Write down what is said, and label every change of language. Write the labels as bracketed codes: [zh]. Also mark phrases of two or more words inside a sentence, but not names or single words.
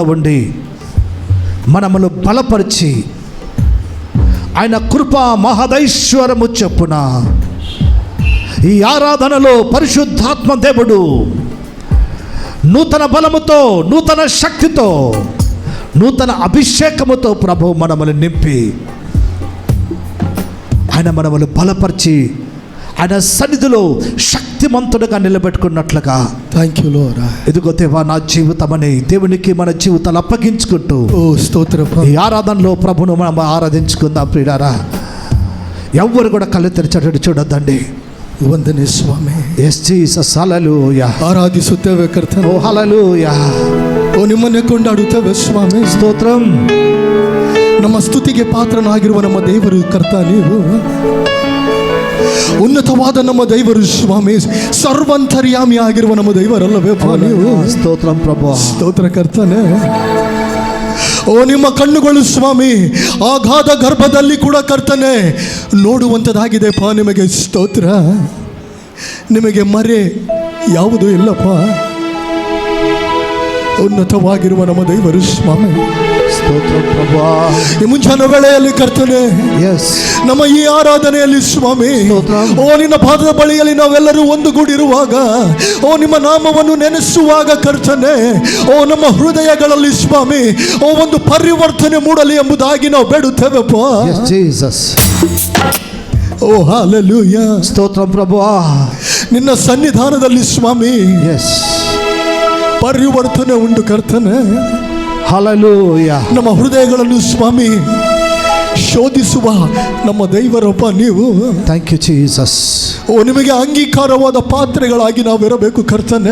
[te] ఉండి మనమును బలపరిచి ఆయన కృపా మహదైశ్వరము చొప్పున ఈ ఆరాధనలో పరిశుద్ధాత్మ దేవుడు నూతన బలముతో, నూతన శక్తితో, నూతన అభిషేకముతో ప్రభు మనములు నింపి ఆయన మనములు బలపరిచి ఆయన సన్నిధిలో శక్తిమంతుడుగా నిలబెట్టుకున్నట్లుగా [en] thank you Lord. [te] ఇదిగో దేవా నా జీవితమని దేవునికి మన జీవితాలు అప్పగించుకుంటూ ఓ స్తోత్రం. ఈ ఆరాధనలో ప్రభును మనం ఆరాధించుకుందాం ప్రియులారా. ఎవ్వరు కూడా కళ్ళు తెరిచేటట్టు చూడొద్దండి. [kn] ವಂದನೆ ಸ್ವಾಮಿ. [en] yes Jesus hallelujah. [kn] ಆರಾಧಿಸುತ್ತೇವೆ ಕರ್ತನೇ. [te] ఓ హల్లెలూయా. [kn] ಓ ನಿಮ್ಮನ್ನೇ ಕೊಂಡಾಡುತ್ತೇವೆ ಸ್ವಾಮಿ. [te] స్తోత్రం. [kn] ನಮ್ಮ ಸ್ತುತಿಗೆ ಪಾತ್ರನಾಗಿರುವ ನಮ್ಮ ದೇವರು ಕರ್ತ ನೀವು. ಉನ್ನತವಾದ ನಮ್ಮ ದೈವರು ಸ್ವಾಮಿ, ಸರ್ವಂತರ್ಯಾಮಿ ಆಗಿರುವ ನಮ್ಮ ದೈವರಲ್ಲವೇ ನೀವು. [te] స్తోత్రం ప్రభు. [kn] ಸ್ತೋತ್ರ ಕರ್ತನೆ. ಓ ನಿಮ್ಮ ಕಣ್ಣುಗಳು ಸ್ವಾಮಿ ಅಗಾಧ ಗರ್ಭದಲ್ಲಿ ಕೂಡ ಕರ್ತನೆ ನೋಡುವಂಥದ್ದಾಗಿದೆ ಪಾ. ನಿಮಗೆ ಸ್ತೋತ್ರ. ನಿಮಗೆ ಮರೆ ಯಾವುದೂ ಇಲ್ಲಪ್ಪ. ಉನ್ನತವಾಗಿರುವ ನಮ್ಮ ದೈವರು ಸ್ವಾಮಿ. [te] స్తోత్రం ప్రభు. [kn] ಈ ಮುಂಜಾನೆ ವೇಳೆಯಲ್ಲಿ ಕರ್ತನೆ ಎಸ್ ನಮ್ಮ ಈ ಆರಾಧನೆಯಲ್ಲಿ ಸ್ವಾಮಿ, ಓ ನಿನ್ನ ಪಾದದ ಬಳಿಯಲ್ಲಿ ನಾವೆಲ್ಲರೂ ಒಂದುಗೂಡಿರುವಾಗ, ಓ ನಿಮ್ಮ ನಾಮವನ್ನು ನೆನೆಸುವಾಗ ಕರ್ತನೆ, ಓ ನಮ್ಮ ಹೃದಯಗಳಲ್ಲಿ ಸ್ವಾಮಿ ಓ ಒಂದು ಪರಿವರ್ತನೆ ಮೂಡಲಿ ಎಂಬುದಾಗಿ ನಾವು ಬೇಡುತ್ತೇವೆಪ್ಪ. [en] yes Jesus. [kn] ಓ ಹಲ್ಲೆಲೂಯಾ. [te] స్తోత్రం ప్రభు. [kn] ನಿನ್ನ ಸನ್ನಿಧಾನದಲ್ಲಿ ಸ್ವಾಮಿ ಎಸ್ ಪರಿವರ್ತನೆ ಉಂಟು ಕರ್ತನೆ. ಹಲ್ಲೆಲೂಯಾ. ನಮ್ಮ ಹೃದಯಗಳನ್ನು ಸ್ವಾಮಿ ಶೋಧಿಸುವ ನಮ್ಮ ದೈವರಪ್ಪ ನೀವು. [en] thank you Jesus. [kn] ಓ ನಿಮಗೆ ಅಂಗೀಕಾರವಾದ ಪಾತ್ರೆಗಳಾಗಿ ನಾವಿರಬೇಕು ಕರ್ತನೆ.